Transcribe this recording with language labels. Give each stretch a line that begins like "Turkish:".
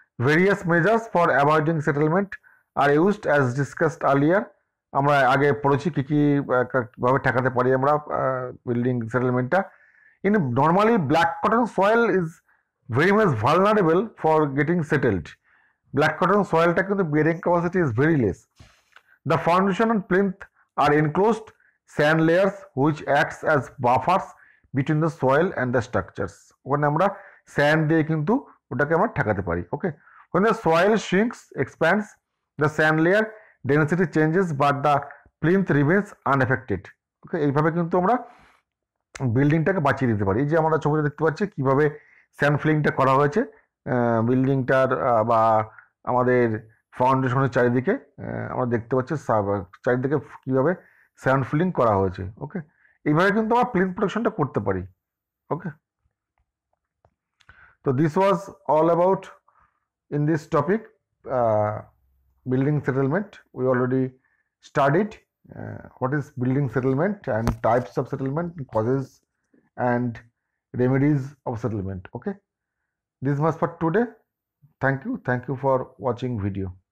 English: various measures for avoiding settlement are used as discussed earlier,
Bangla: আমরা আগে পড়েছি কী কীভাবে ঠেকাতে পারি আমরা building সেটেলমেন্টটা।
English: In normally black cotton soil is very much vulnerable for getting settled.
Bangla: Black cotton সয়েলটা কিন্তু bearing capacity
English: Is very less. The foundation and plinth are enclosed sand layers which acts as buffers between the soil and the structures.
Bangla: ওখানে আমরা sand দিয়ে কিন্তু ওটাকে আমরা ঠেকাতে পারি।
English: Okay, when the soil shrinks, expands, the sand layer density changes but the plinth remains unaffected.
Bangla: ওকে, এইভাবে কিন্তু আমরা বিল্ডিংটাকে বাঁচিয়ে দিতে পারি। এই যে আমরা ছবিতে দেখতে পাচ্ছি কিভাবে স্যান্ড ফিলিংটা করা হয়েছে বিল্ডিংটার বা আমাদের ফাউন্ডেশনের চারিদিকে, আমরা দেখতে পাচ্ছি চারিদিকে কিভাবে স্যান্ড ফিলিং করা হয়েছে। ওকে, এইভাবে কিন্তু আমরা প্লিন্থ প্রোটেকশনটা করতে পারি। ওকে, তো
English: This was all about in this topic building settlement. We already studied what is building settlement and types of settlement, causes and remedies of settlement. Okay, this was for today. Thank you for watching video.